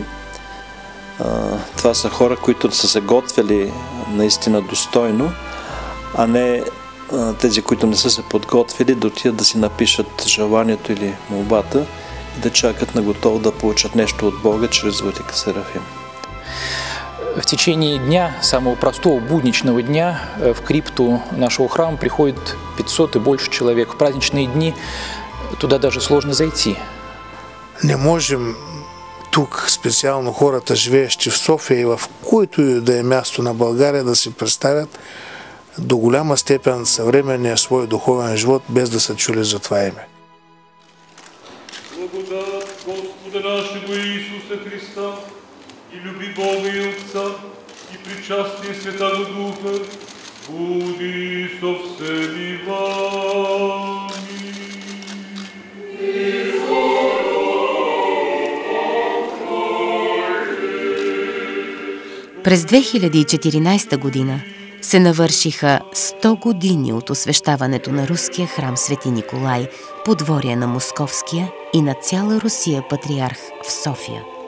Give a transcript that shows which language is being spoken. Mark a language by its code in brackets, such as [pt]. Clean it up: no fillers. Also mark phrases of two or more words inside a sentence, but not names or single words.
[bg] Това са хора, които са се готвили наистина достойно, а не тези, които не са се подготвили, да отидат да си напишат желанието или молбата и да чакат на готово да получат нещо от Бога чрез владика Серафим. [ru] В течение дня, самого простого будничного дня, в крипту нашего храма приходит 500 и больше человек. В праздничные дни туда даже сложно зайти. [bg] Не можем тук специално хората, живеещи в София и в който и да е място на България, да си представят до голяма степен съвременния свой духовен живот, без да са чули за това име. [cu] Благодат Господа нашего Иисуса Христа и люби Бога и Отца и причастие Святого Духа буди со всеми вами. [bg] През 2014 година се навършиха 100 години от освещаването на руския храм Свети Николай, подворие на Московския и на цяла Русия патриарх в София.